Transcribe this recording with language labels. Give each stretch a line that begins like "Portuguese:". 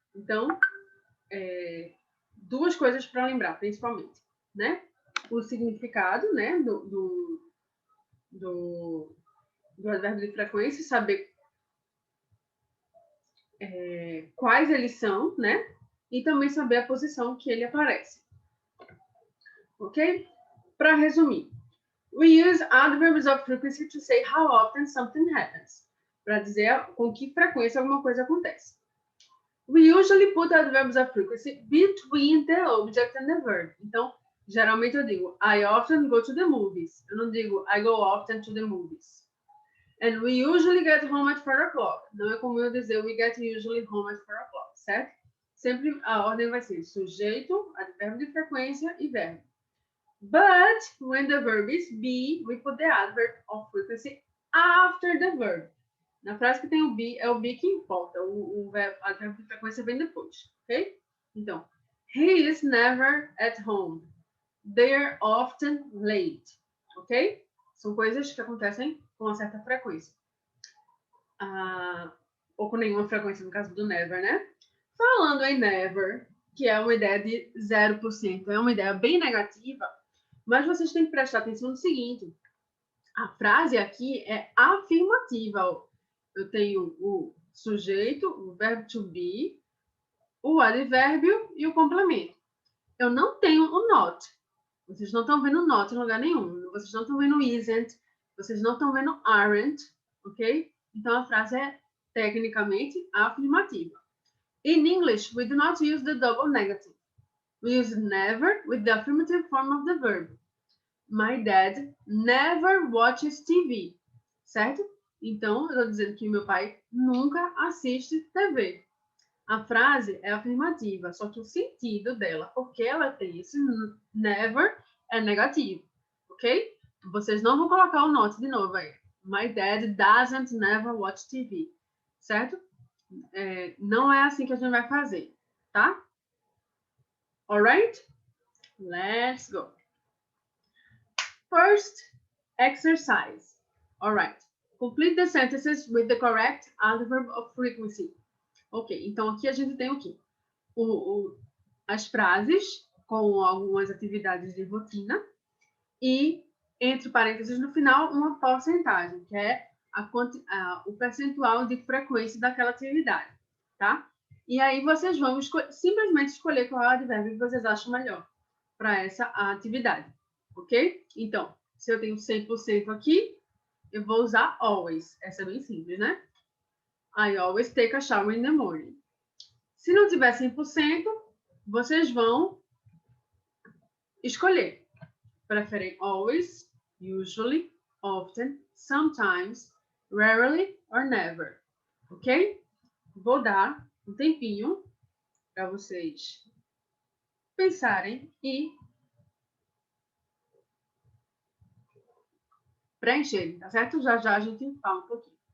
Portuguese: Então, duas coisas para lembrar, principalmente, né? O significado, né, do advérbio de frequência, saber quais eles são, né? E também saber a posição que ele aparece. Ok? Para resumir,
English: we use adverbs of frequency to say how often something happens.
Portuguese: Para dizer com que frequência alguma coisa acontece.
English: We usually put adverbs of frequency between the object and the verb.
Portuguese: Então, geralmente eu digo,
English: I often go to the movies.
Portuguese: Eu não digo,
English: I go often to the movies. And we usually get home at 4 o'clock.
Portuguese: Não é como eu dizer,
English: we get usually home at 4 o'clock,
Portuguese: certo? Sempre a ordem vai ser sujeito, advérbio de frequência e verbo.
English: But when the verb is be, we put the adverb of frequency after the verb.
Portuguese: Na frase que tem o be, é o be que importa. O advérbio de frequência vem depois, ok? Então,
English: he is never at home. They are often late, ok?
Portuguese: São coisas que acontecem com uma certa frequência. Ou com nenhuma frequência, no caso do never, né? Falando em never, que é uma ideia de 0%, é uma ideia bem negativa, mas vocês têm que prestar atenção no seguinte. A frase aqui é afirmativa. Eu tenho o sujeito, o verbo to be, o advérbio e o complemento. Eu não tenho o not. Vocês não estão vendo not em lugar nenhum. Vocês não estão vendo isn't. Vocês não estão vendo aren't, ok? Então a frase é tecnicamente afirmativa.
English: In English, we do not use the double negative. We use never with the affirmative form of the verb. My dad never watches TV,
Portuguese: certo? Então, eu estou dizendo que meu pai nunca assiste TV. A frase é afirmativa, só que o sentido dela, porque ela tem esse never, é negativo, ok? Vocês não vão colocar o not de novo aí.
English: My dad doesn't never watch TV,
Portuguese: certo? Não é assim que a gente vai fazer, tá?
English: Alright? Let's go. First exercise. All right. Complete the sentences with the correct adverb of frequency.
Portuguese: Ok, então aqui a gente tem o quê? As frases com algumas atividades de rotina e, entre parênteses, no final, uma porcentagem, que é o percentual de frequência daquela atividade, tá? E aí vocês vão simplesmente escolher qual advérbio que vocês acham melhor para essa atividade, ok? Então, se eu tenho 100% aqui, eu vou usar always. Essa é bem simples, né?
English: I always take a shower in the morning.
Portuguese: Se não tiver 100%, vocês vão escolher. Preferem
English: always, usually, often, sometimes, rarely or never. Ok?
Portuguese: Vou dar um tempinho para vocês pensarem e preencherem, tá certo? Já já a gente fala um pouquinho.